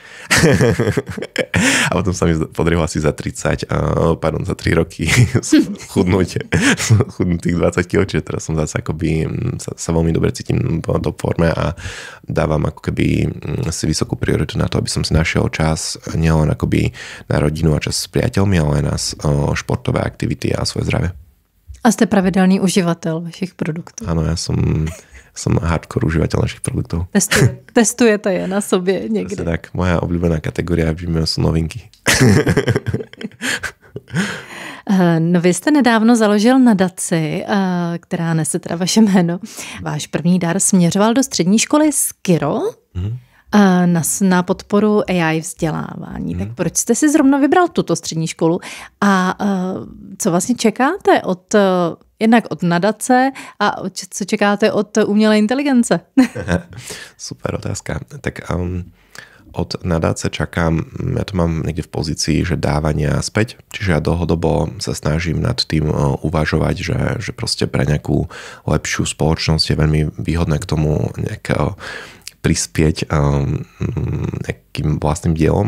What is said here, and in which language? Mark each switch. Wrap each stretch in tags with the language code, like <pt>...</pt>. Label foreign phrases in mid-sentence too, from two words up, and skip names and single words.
<sk>A potom sa mi podarilo asi za 3 roky chudnúť tých 20 kg, čiže teraz som zase akoby sa veľmi dobre cítim v top forme a dávam ako keby si vysokú prioritu na to, aby som si našiel čas nielen akoby na rodinu a čas s priateľmi, ale aj na športové aktivity a svoje zdravie.</sk> <cs>A ste pravidelný uživatel vašich produktů.</cs> <sk>Áno, ja som hardcore užívateľ našich produktov.</sk> <cs>Testujete je na sobě někdy.</cs> <sk>Tak, moja obľúbená kategória sú novinky.</sk> <cs>No vy jste nedávno založil nadaci, která nese teda vaše jméno. Váš první dar směřoval do střední školy Skiro na podporu AI vzdělávání. Tak proč jste si zrovna vybral tuto střední školu a co vlastně čekáte jednak od nadace a co čekáte od umělé inteligence?</cs> <sk>Super otázka. Tak od nadace čakám, ja to mám niekde v pozícii, že dávania späť, čiže ja dlhodobo sa snažím nad tým uvažovať, že proste pre nejakú lepšiu spoločnosť je veľmi výhodné k tomu prispieť nejakým vlastným dielom.</sk>